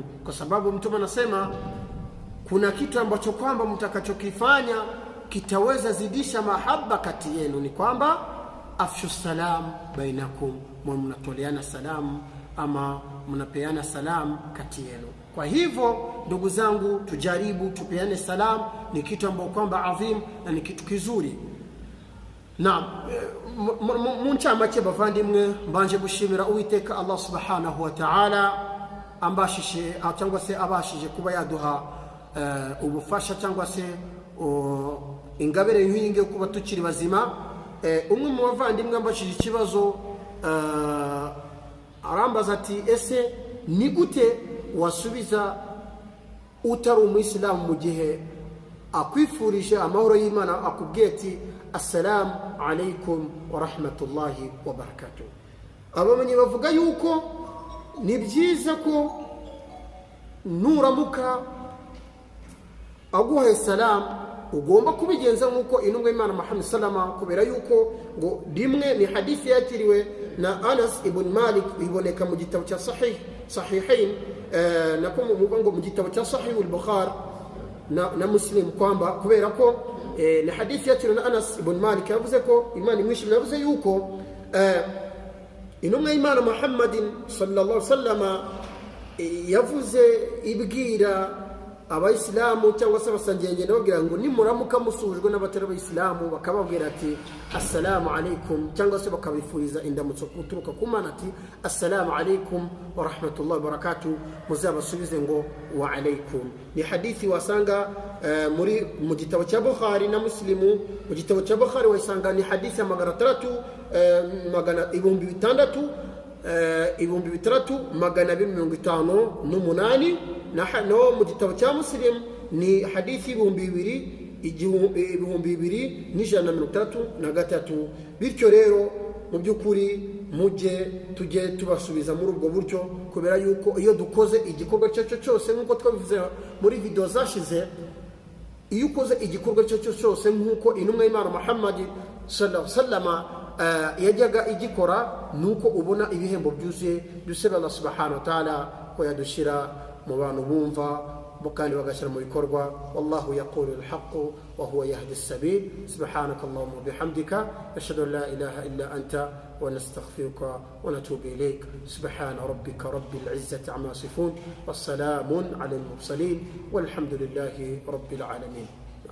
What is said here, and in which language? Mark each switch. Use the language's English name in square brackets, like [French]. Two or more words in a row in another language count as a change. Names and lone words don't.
[Swahili] Kwa sababu Mtume anasema kuna kitu ambacho kwamba mtakachokifanya kitaweza zidisha mahaba kati yenu, ni kwamba [Arabic] أفشوا السلام بينكم, [Swahili] mnatoleana salamu ama mnapeana salamu kati yenu. Kwa hivyo ndugu zangu, tujaribu tupeane salamu, ni kitu ambacho kwamba adhim na ni kitu kizuri. [Kinyarwanda] Na muncha make bavandimwe, mbanje gushimira Uwiteka [Arabic] الله سبحانه وتعالى [Kinyarwanda] ambashije cyangwa se abashije kuba yaduha ubufasha cyangwa se ingabire y'inge kuba tukiri bazima. Umwe mu bavandimwe ambashije ikibazo arambaza ati ese ni gute wasubiza utari umuyisilamu mu gihe akwifurije amahoro y'Imana, akubwiye ati [Arabic] السلام عليكم ورحمة الله وبركاته. [Kinyarwanda] Abamenye bavuga yuko ni byiza ko nuramuka aguhaye salamu ugomba kubigenza nkuko intumwa y'Imana Muhammad sallallahu, kubera yuko ngo rimwe ni hadithi yakiriwe na Anas ibn Malik, iboneka mu gitabo cya sahihain nako mu gitabo cya Sahih al-Bukhari na Muslim, kwamba kubera ko ni hadithi yakiriwe na Anas ibn Malik yavuze ko Imana imwishimira, yavuze yuko intumwa y'Imana Muhammad [Arabic] صلى الله عليه وسلم [Kinyarwanda] yavuze ibwira abayisilamu cyangwa se abasangenge nababwira ngo nimuramuka musujwe n'abatari abayisilamu, bakababwira ati [Arabic] السلام عليكم, [Kinyarwanda] cyangwa se bakabifuriza indamutso kuturuka ku Mana ati [Arabic] السلام عليكم ورحمة الله وبركاته, [Kinyarwanda] muzabasubize ngo [Arabic] وعليكم. [Kinyarwanda] Ni hadithi wasanga muri mu gitabo cya Bukhari na Muslimu. Mu gitabo cya Bukhari wasanga ni hadithi ya 3258 no mu gitabo cya Muslim ni hadithi 2233. Bityo rero mu byukuri mujye tujye tubasubiza muri ubwo buryo, kubera yuko iyo dukoze igikorwa cyo cyose nkuko twabivuze muri video zashize, iyo ukoze igikorwa cyo cyose nkuko intumwa y'Imana Muhammad [Arabic] صلى الله عليه وسلم [Kinyarwanda] yajyaga igikora, nuko ubona ibihembo byuzuye. Dusaba [Arabic] الله سبحانه وتعالى [Kinyarwanda] ko yadushira mu bantu bumva kandi bagashyira mu bikorwa. [Arabic] والله يقول الحق وهو يهدي السبيل. سبحانك اللهم بحمدك أشهد أن لا إله إلا أنت ونستغفرك ونتوب إليك. سبحان ربك رب العزة عما يصفون وسلام على المرسلين والحمد لله رب العالمين.